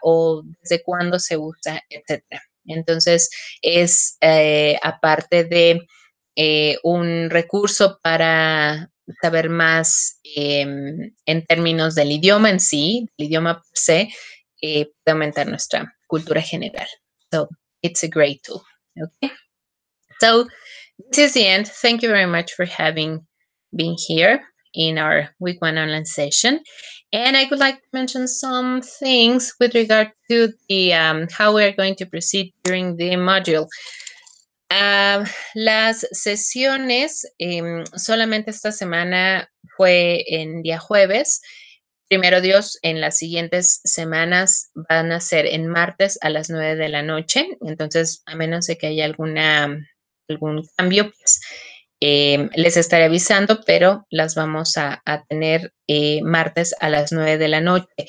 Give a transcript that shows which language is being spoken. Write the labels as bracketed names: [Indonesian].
[Spanish] ¿O desde cuándo se usa? Etcétera. Entonces, es aparte de un recurso para saber más en términos del idioma en sí, el idioma per se, puede aumentar nuestra cultura general. [English] So, it's a great tool. Okay. So, this is the end. Thank you very much for having been here in our week 1 online session. And I would like to mention some things with regard to the how we are going to proceed during the module. [Spanish] Las sesiones, solamente esta semana fue en día jueves. Primero Dios, en las siguientes semanas van a ser en martes a las 9 de la noche. Entonces, a menos de que haya algún cambio, pues les estaré avisando, pero las vamos a tener martes a las 9 de la noche.